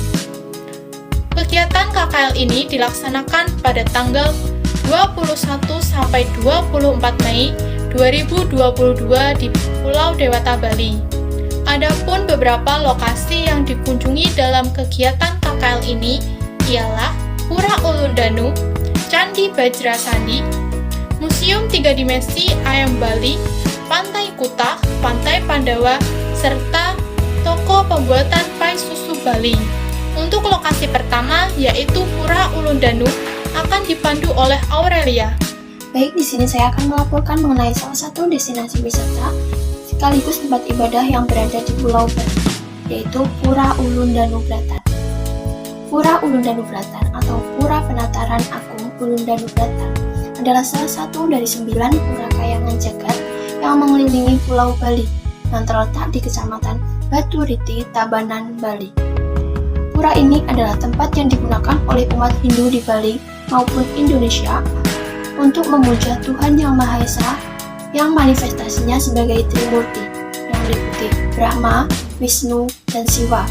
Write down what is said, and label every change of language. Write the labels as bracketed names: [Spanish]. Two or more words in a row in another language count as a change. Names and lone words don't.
[Indonesian] Kegiatan KKL ini dilaksanakan pada tanggal 21 sampai 24 Mei 2022 di Pulau Dewata, Bali. Adapun beberapa lokasi yang dikunjungi dalam kegiatan KKL ini ialah Pura Ulundanu, Candi Bajrasandi, Museum 3 Dimensi Ayam Bali, Pantai Kuta, Pantai Pandawa, serta toko pembuatan pai susu Bali. Untuk lokasi pertama yaitu Pura Ulundanu akan dipandu oleh Aurelia. Baik, di sini saya akan melaporkan mengenai salah satu destinasi wisata sekaligus tempat ibadah yang berada di Pulau Bali, yaitu Pura Ulundanu Bratan. Pura Ulundanu Bratan atau Pura Penataran Agung Ulundanu Bratan adalah salah satu dari 9 pura kayangan jagat yang mengelilingi Pulau Bali yang terletak di Kecamatan Baturiti, Tabanan, Bali. Pura ini adalah tempat yang digunakan oleh umat Hindu di Bali maupun Indonesia untuk memuja Tuhan Yang Maha Esa yang manifestasinya sebagai Trimurti yang meliputi Brahma, Wisnu, dan Siwa.